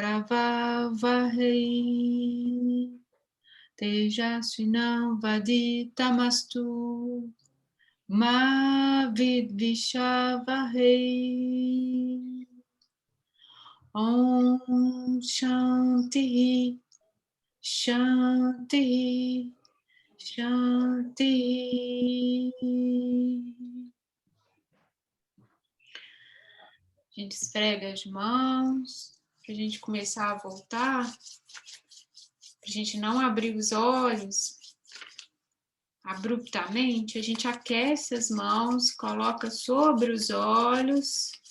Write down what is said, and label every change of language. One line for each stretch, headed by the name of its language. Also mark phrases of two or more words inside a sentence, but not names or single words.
Sanskrit: करवावहै तेजस्विनम् वदितमस्तु मा विद्विषावहै. ॐ शान्तिः शान्तिः शान्तिः.
Portuguese: A gente esfrega as mãos, para a gente começar a voltar, para a gente não abrir os olhos abruptamente, a gente aquece as mãos, coloca sobre os olhos.